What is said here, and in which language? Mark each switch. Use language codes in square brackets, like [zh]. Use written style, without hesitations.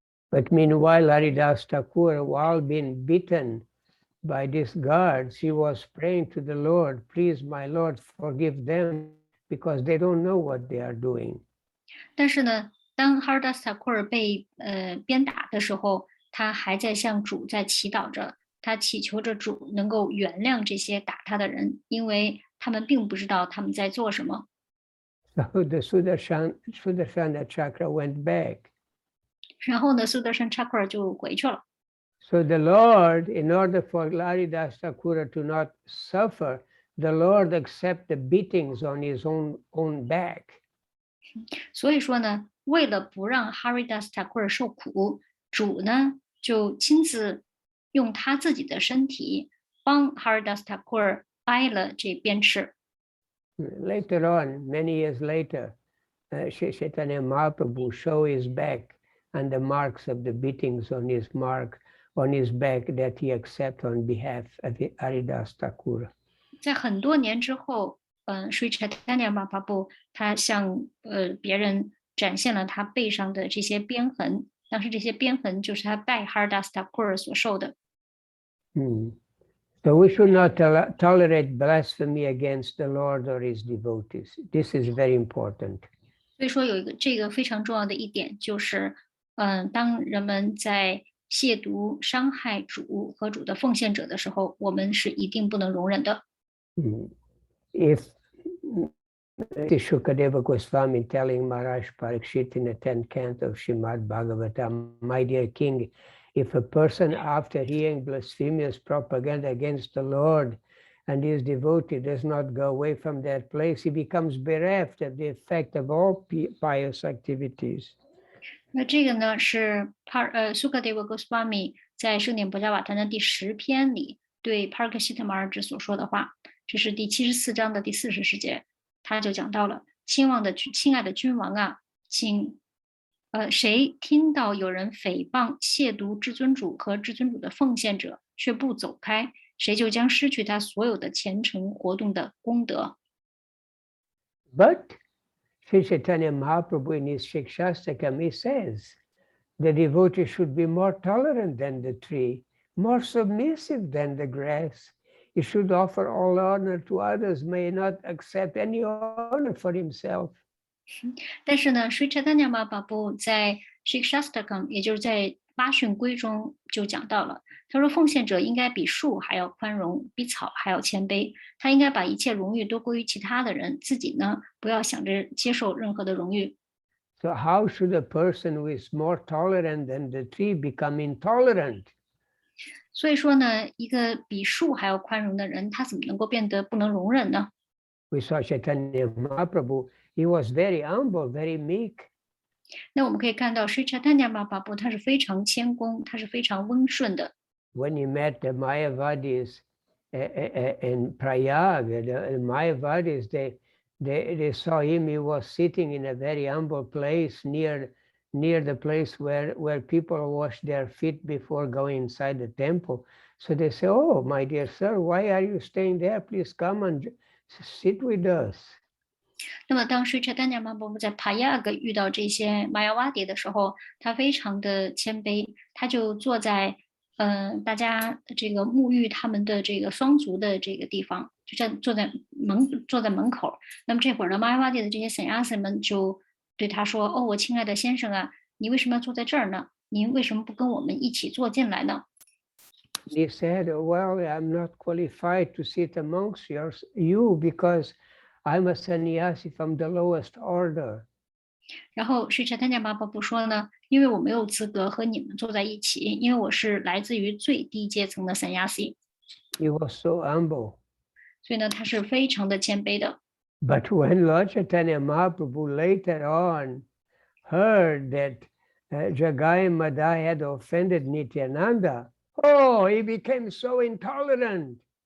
[en] But meanwhile, Haridas Thakur, while being beaten by these guards, he was praying to the Lord, please, my Lord, forgive them, because they don't know what they are doing. [zh] 但是呢，当 Haridas Thakur 被鞭打的时候，他还在向主在祈祷着，他祈求着主能够原谅这些打他的人，因为他们并不知道他们在做什么。 [en] So the Sudarshana Chakra went back. [zh] 然后呢 Sudarshan Chakra 就回去了。 [en] So the Lord, in order for Haridas Thakur to not suffer, the Lord accept the beatings on his own back. [zh] 所以说呢，为了不让 Haridas Thakur 受苦，主呢就亲自用他自己的身体帮 Haridas Thakur 挨了这鞭笞。 [en] Later on, many years later, Chaitanya Mahaprabhu showed his back and the marks of the beatings on his back that he accepts on behalf of Haridas Thakur. [zh] 在很多年之后，Sri Chaitanya Mahaprabhu 他向别人展现了他背上的这些鞭痕。当时这些鞭痕就是他拜 Haridas Thakur 所受的。 [en] So we should not tolerate blasphemy against the Lord or his devotees. This is very important. [zh] 所以说有这个非常重要的一点就是，当人们在亵渎、伤害主和主的奉献者的时候，我们是一定不能容忍的。 [en] If Shukadeva Goswami telling Maharaj Parikshit in the 10th canto of Srimad Bhagavatam, my dear king, if a person after hearing blasphemous propaganda against the Lord and his devotee does not go away from that place, he becomes bereft of the effect of all pious activities. [zh] 那这个呢是Shukadeva Goswami 在圣典博伽瓦坛的第10篇里对 Parikshit Maharaj 所说的话，这是第74章的第40节。他就讲到了，亲爱的君王啊，请谁听到有人诽谤亵渎至尊主和至尊主的奉献者却不走开，谁就将失去他所有的虔诚活动的功德。 [en] But Sri Chaitanya Mahaprabhu in his Shikshastakam, he says the devotee should be more tolerant than the tree, more submissive than the grass. He should offer all honor to others, may not accept any honor for himself. [zh] 但是呢 Sri Chaitanya Mahaprabhu 在 Shikshastakam 也就是在八训规中就讲到了，他说奉献者应该比树还要宽容，比草还要谦卑，他应该把一切荣誉都归于其他的人，自己呢不要想着接受任何的荣誉。 [en] So how should a person who is more tolerant than the tree become intolerant? [zh] 所以说呢，一个比树还要宽容的人，他怎么能够变得不能容忍呢？ [en] We saw Chaitanya Mahaprabhu, he was very humble, very meek. [zh] 那我们可以看到，Sri Chaitanya Mahaprabhu 他是非常谦恭，他是非常温顺的。 [en] When he met the Mayavadis in Prayag, the Mayavadis, they saw him, he was sitting in a very humble place near the place where people wash their feet before going inside the temple. So they say, oh, my dear sir, why are you staying there? Please come and sit with us. [zh] 那么当时 Chaitanya Mahaprabhu 在 Prayag 遇到这些 Mayavadi 的时候，他非常的谦卑，他就坐在大家这个沐浴他们的这个双足的这个地方，就坐在门口。那么这会儿呢 Mayavadi 的这些 Sannyasi 们就对他说：“哦，我亲爱的先生啊，你为什么要坐在这儿呢？您为什么不跟我们一起坐进来呢？” [en] He said, well, I'm not qualified to sit amongst you because I'm a sannyasi from the lowest order. [zh] 然后是 Chaitanya Mahaprabhu 说呢，因为我没有资格和你们坐在一起，因为我是来自于最低阶层的 Sannyasi。 [en] He was so humble. [zh] 所以呢，他是非常的谦卑的。 [en] But when Lord Chaitanya Mahaprabhu later on heard that Jagai Madai had offended Nityananda, oh, he became so intolerant.